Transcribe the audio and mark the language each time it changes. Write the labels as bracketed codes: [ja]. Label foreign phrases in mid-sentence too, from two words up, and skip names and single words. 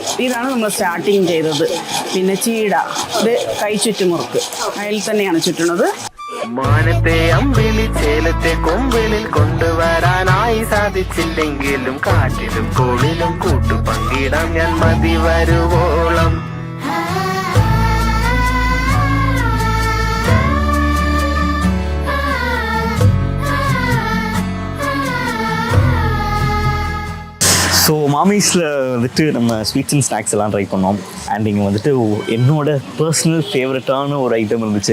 [ml] ഇതാണ് നമ്മൾ സ്റ്റാർട്ടിങ് ചെയ്തത്. പിന്നെ ചീട, ഇത് കൈച്ചുറ്റുമുറുക്ക്, അതിൽ തന്നെയാണ് ചുറ്റുന്നത്. മാനത്തെ അമ്പിളി ചേലത്തെ കൊമ്പിളിൽ കൊണ്ടുവരാനായി സാധിച്ചില്ലെങ്കിലും കാറ്റിലും കോളിലും കൂട്ടുപങ്കിടാം ഞാൻ മതി വരുവോളം. [ta] ஸோ மாமிஸில் வந்துட்டு நம்ம [en] sweets and snacks [ta] எல்லாம் ட்ரை பண்ணோம். அண்ட் இங்கே வந்துட்டு என்னோட பர்சனல் ஃபேவரட்டான ஒரு ஐட்டம் இருந்துச்சு.